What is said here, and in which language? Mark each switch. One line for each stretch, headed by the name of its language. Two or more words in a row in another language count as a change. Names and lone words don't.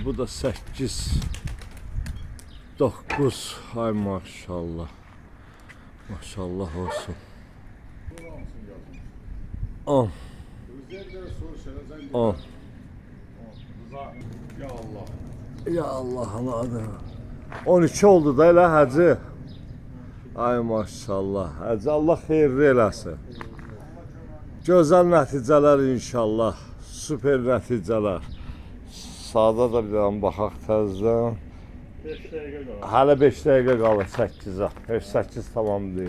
Azerbaijani: Bu da 8, 9. Ay maşallah. Maşallah olsun. 10. 10. Ya Allah. Ya Allah'ın adı. 12 oldu da elə hacı. Ay maşallah. Hacı Allah xeyirli eləsin. Gözəl nəticələr inşallah. Süper nəticələr. Sağda da bir dənə baxaq təzədən. 5 dəqiqə qalır. Hələ 5 dəqiqə qalır 8-ə. 8 tamam deyil.